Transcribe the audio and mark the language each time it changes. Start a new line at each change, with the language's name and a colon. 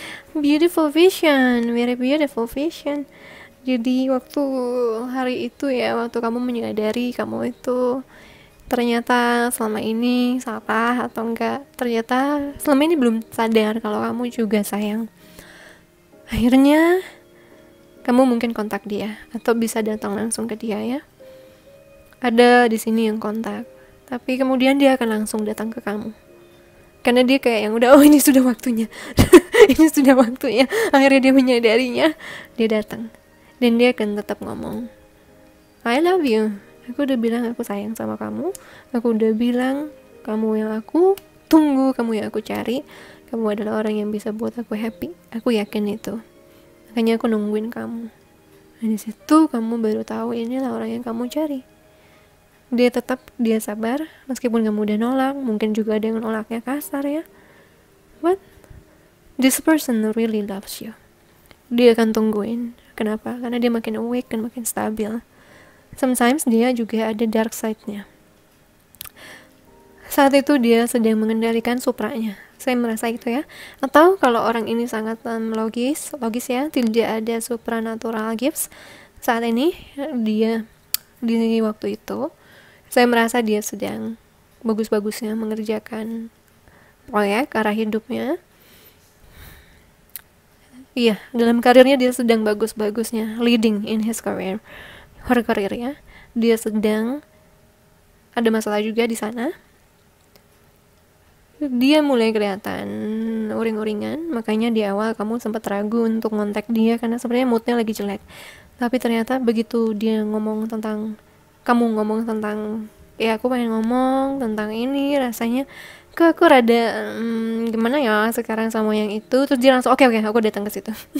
English: Beautiful vision, very beautiful vision.
Indonesian: Jadi waktu hari itu ya, waktu kamu menyadari kamu itu ternyata selama ini salah atau enggak, ternyata selama ini belum sadar kalau kamu juga sayang. Akhirnya kamu mungkin kontak dia atau bisa datang langsung ke dia ya. Ada di sini yang kontak, tapi kemudian dia akan langsung datang ke kamu. Karena dia kayak yang udah, oh ini sudah waktunya. Ini sudah waktunya. Akhirnya dia menyadarinya, dia datang. Dan dia akan tetap ngomong,
English: I love you.
Indonesian: Aku udah bilang aku sayang sama kamu. Aku udah bilang kamu yang aku tunggu, kamu yang aku cari. Kamu adalah orang yang bisa buat aku happy. Aku yakin itu. Makanya aku nungguin kamu. Dan di situ kamu baru tahu inilah orang yang kamu cari. Dia sabar meskipun kamu udah nolak, mungkin juga ada yang nolaknya kasar ya.
English: But this person really loves you.
Indonesian: Dia akan tungguin. Kenapa? Karena dia makin awake dan makin stabil. Sometimes dia juga ada dark side-nya. Saat itu dia sedang mengendalikan supranya. Saya merasa itu ya. Atau kalau orang ini sangat logis ya, tidak ada supernatural gifts. Saat ini dia di waktu itu saya merasa dia sedang bagus-bagusnya mengerjakan proyek arah hidupnya. Iya, dalam karirnya dia sedang bagus-bagusnya,
English: leading in his career, her career
Indonesian: ya. Dia sedang ada masalah juga di sana. dia mulai kelihatan uring-uringan, makanya di awal kamu sempat ragu untuk ngontak dia karena sebenarnya moodnya lagi jelek. Tapi ternyata begitu dia ngomong tentang, kamu ngomong tentang, ya aku pengen ngomong tentang ini, rasanya kok aku rada gimana ya sekarang sama yang itu, terus dia langsung oke, aku datang ke situ.